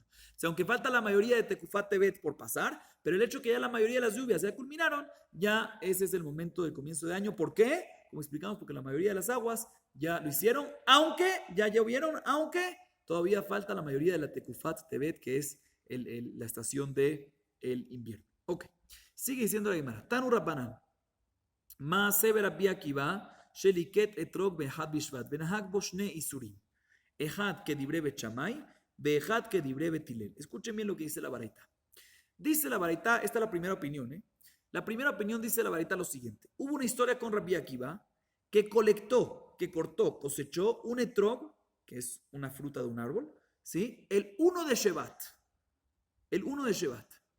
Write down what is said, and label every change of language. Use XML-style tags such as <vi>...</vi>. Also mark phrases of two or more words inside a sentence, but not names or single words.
<es>O sea, aunque falta la mayoría de</es> <he>תקופת טבת</he> <es>por pasar, pero el hecho que ya la mayoría de las lluvias ya culminaron, ya ese es el momento del comienzo de año. ¿Por qué? Como explicamos, porque la mayoría de las aguas ya lo hicieron, aunque ya llovieron, aunque todavía falta la mayoría de la</es> <he>תקופת טבת,</he> <es>que es la estación del invierno. Ok. Sigue diciendo la Gemara,</es> <arc>תנו רבנן,</arc> <es>Maaser Rabbi Akiva,</es> <he>שליקט אתרוג באחד בשבט ונהג בו שני עישורים אחד כדברי בית שמאי ואחד כדברי בית הלל.</he> <es>Escuchen bien lo que dice la Baraita. Dice la Baraita, esta es la primera opinión, ¿eh? La primera opinión dice la Baraita lo siguiente. Hubo una historia con Rabbi Akiva que cortó, cosechó un etrog, que es una fruta de un árbol, ¿sí? El 1 de Shevat. El 1 de Shevat.</es>